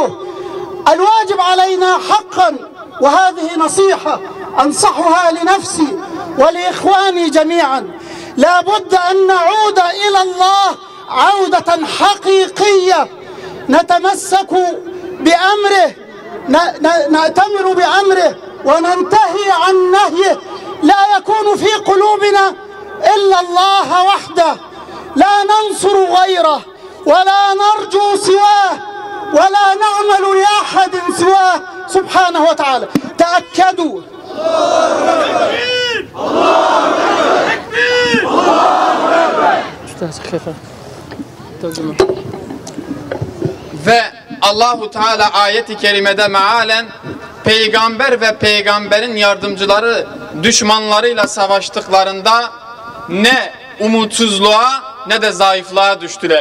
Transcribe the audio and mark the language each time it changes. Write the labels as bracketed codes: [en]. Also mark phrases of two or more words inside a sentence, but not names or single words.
[ar] الواجب علينا حقا، وهذه نصيحة أنصحها لنفسي ولإخواني جميعا، لا بد أن نعود إلى الله عودة حقيقية، نتمسك بأمره، نأتمر بأمره وننتهي عن نهيه. لا يكون في قلوبنا إلا الله وحده، لا ننصر غيره ولا نرجو سواه ولا نعمل لأحد سواه سبحانه وتعالى. تأكدوا [tr] ve [ar] الله تعالى [tr] ayet-i kerimede mealen peygamber ve peygamberin yardımcıları düşmanlarıyla savaştıklarında ne umutsuzluğa ne de zayıflığa düştüler.